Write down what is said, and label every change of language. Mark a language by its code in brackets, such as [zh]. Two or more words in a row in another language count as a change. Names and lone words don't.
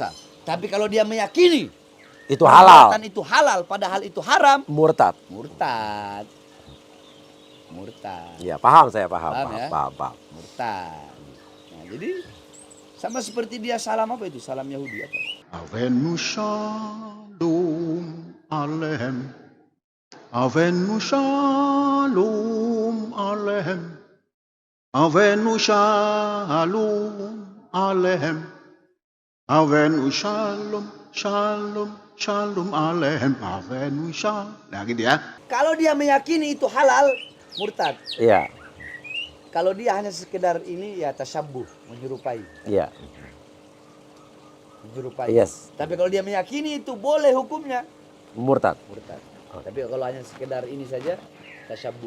[id] Tapi kalau dia meyakini Itu halal. perbuatan itu halal, padahal itu haram, Murtad. murtad. Iya, paham saya, paham. Paham ya? Paham. Murtad. Nah, jadi sama seperti dia salam apa itu? Salam Yahudi apa? [he] הבאנו שלום עליכם. הבאנו שלום עליכם. הבאנו שלום עליכם. הבאנו שלום עליכם. הבאנו שלום. [id] Nah gitu ya. Kalau dia meyakini itu halal, murtad. Iya. Kalau dia hanya sekedar ini ya tasyabuh, menyerupai. Iya. Menyerupai. Yes. Tapi kalau dia meyakini itu boleh hukumnya, Murtad. murtad. Tapi kalau hanya sekedar ini saja, tasyabuh.